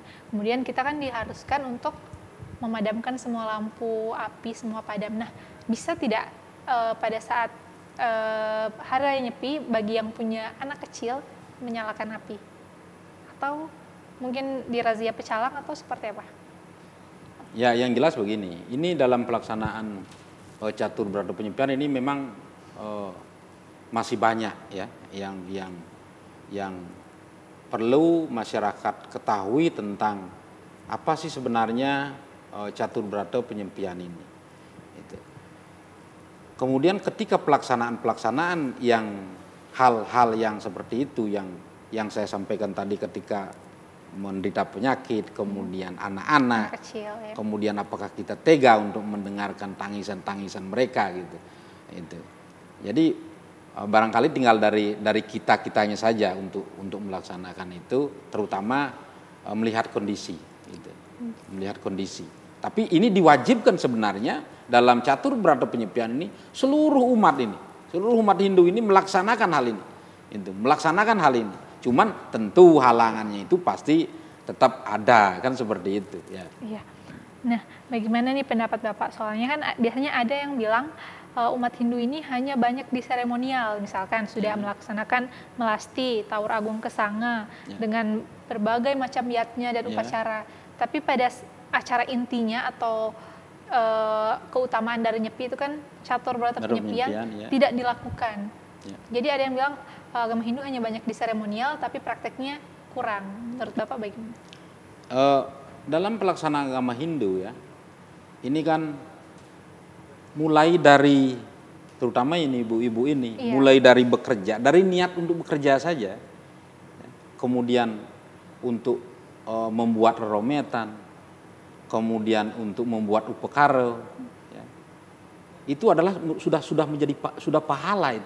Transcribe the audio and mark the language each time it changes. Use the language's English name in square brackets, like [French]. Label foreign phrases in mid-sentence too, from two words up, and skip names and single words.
[Indonesian] Kemudian kita kan diharuskan untuk memadamkan semua lampu, api semua padam. Nah, bisa tidak pada saat hari raya Nyepi bagi yang punya anak kecil menyalakan api? Atau mungkin dirazia pecalang atau seperti apa? Ya, yang jelas begini, ini dalam pelaksanaan catur berata penyepian ini memang masih banyak ya yang perlu masyarakat ketahui tentang apa sih sebenarnya catur berata penyempian ini. Itu. Kemudian ketika pelaksanaan yang hal-hal yang seperti itu yang saya sampaikan tadi ketika menderita penyakit, kemudian anak-anak, Kecil, ya. kemudian apakah kita tega untuk mendengarkan tangisan-tangisan mereka gitu. Itu. Jadi barangkali tinggal dari kitanya saja untuk melaksanakan itu, terutama melihat kondisi, gitu. Melihat kondisi. Tapi ini diwajibkan sebenarnya dalam catur berata penyepian ini seluruh umat Hindu ini melaksanakan hal ini, itu melaksanakan hal ini. Cuman tentu halangannya itu pasti tetap ada kan seperti itu, ya. Iya. Nah, bagaimana nih pendapat Bapak? Soalnya kan biasanya ada yang bilang umat Hindu ini hanya banyak di seremonial, misalkan sudah melaksanakan melasti, Taur Agung Kesanga dengan berbagai macam yatnya dan upacara. Tapi pada acara intinya atau keutamaan dari Nyepi itu kan catur berata penyepian tidak dilakukan. Jadi ada yang bilang agama Hindu hanya banyak di seremonial tapi prakteknya kurang. Menurut Bapak bagaimana? Dalam pelaksanaan agama Hindu ya, ini kan mulai dari terutama ini ibu-ibu ini, mulai dari bekerja, dari niat untuk bekerja saja, kemudian untuk membuat rerometan, kemudian untuk membuat upekara, ya, itu adalah sudah menjadi pahala itu.